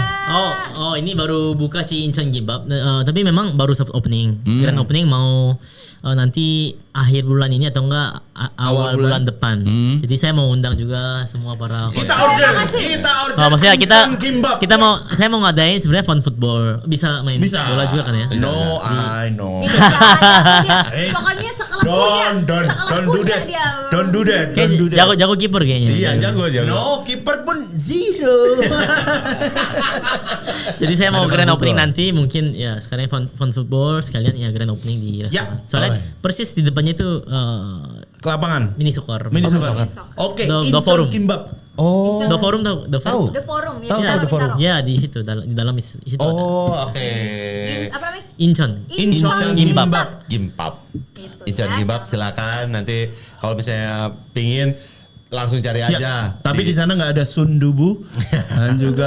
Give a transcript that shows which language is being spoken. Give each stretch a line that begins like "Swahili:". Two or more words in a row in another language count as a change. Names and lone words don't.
Indonesian: Oh, ini baru buka si Incheon Gimbap. Tapi memang baru
English: soft opening. Grand opening
Indonesian: mau nanti akhir bulan ini atau enggak awal bulan depan. Jadi saya mau undang juga semua para Kita Terima order. kasih. Oh, maksudnya Kimbap. saya mau ngadain sebenarnya
English: fun football.
Indonesian: Bisa main Bisa. bola juga kan ya?
English: No, I know.
Indonesian: Ini caranya dia. Yes. Pokoknya sekelas punya. Sekelas
English: Don't do
Indonesian: punya
English: that.
Indonesian: dia.
English: Don't do that.
Indonesian: Kayak
English: Don't do that.
Indonesian: jago kiper kayaknya. Iya, jago. No, kiper pun zero. Jadi saya mau Ada
English: grand fun opening football.
Indonesian: nanti mungkin ya sekalian
English: fun football
Indonesian: sekalian ya
English: grand opening
Indonesian: di restoran. Soalnya persis di depannya itu Ke lapangan.
English: mini soccer. Mini soccer. soccer.
Indonesian: Oke,
English: Do
Indonesian: Incheon forum. Kimbap. Oh. The Forum tahu? The Forum? The Forum ya. Tahu, di The Forum. Bintaro. Ya di situ di dalam di situ ada. Oh, oke. Apa namanya? Incheon. Incheon Gimbap. Gimbap. Itu Incheon ya. Gimbap silakan nanti kalau misalnya pingin langsung cari aja. Ya, tapi di sana nggak ada sundubu dan juga